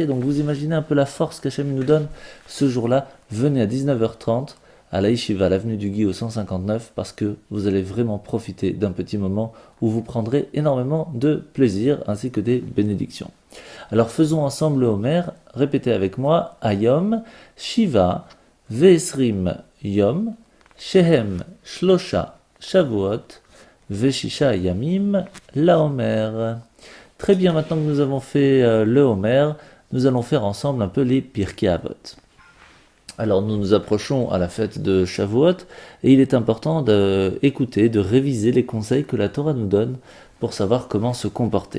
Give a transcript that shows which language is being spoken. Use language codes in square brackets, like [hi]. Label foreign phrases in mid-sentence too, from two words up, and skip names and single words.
[fr] Donc vous imaginez un peu la force qu'Hachem nous donne ce jour-là. Venez à 19h30 à la Yeshiva, l'avenue du Guy au 159, parce que vous allez vraiment profiter d'un petit moment où vous prendrez énormément de plaisir ainsi que des bénédictions. Alors faisons ensemble le Homer, répétez avec moi, [he] היום שבעה ועשרים יום שהם שלושה שבועות וששה ימים, [fr] la Homer. Très bien, maintenant que nous avons fait le Homer, nous allons faire ensemble un peu les Pirkei Avot. Alors nous nous approchons à la fête de Shavuot et il est important d'écouter, de réviser les conseils que la Torah nous donne pour savoir comment se comporter.